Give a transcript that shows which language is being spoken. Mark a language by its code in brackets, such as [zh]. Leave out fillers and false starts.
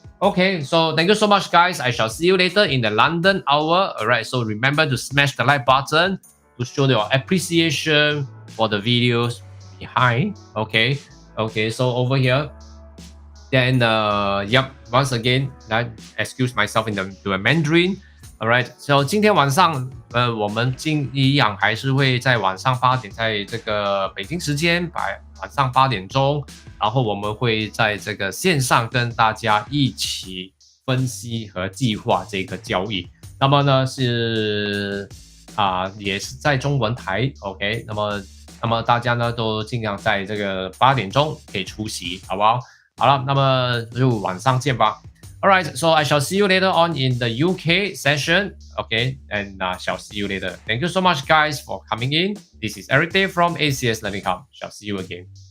[en] Okay, so thank you so much, guys. I shall see you later in the London hour. All right, so remember to smash the like button to show your appreciation for the videos behind. Okay, so over here. Then, yep, once again, excuse myself into a Mandarin. Alright, so [zh] 今天晚上，我们一样还是会在晚上8点，在这个北京时间晚上8点钟，然后我们会在这个线上跟大家一起分析和计划这个交易。那么呢是也是在中文台 ，OK， 那么大家呢都尽量在这个8点钟可以出席，好不好？好了，那么就晚上见吧。 [en] Alright, so I shall see you later on in the UK session. Okay, and shall see you later. Thank you so much, guys, for coming in. This is Eric Day from ACS Learning Hub. Shall see you again.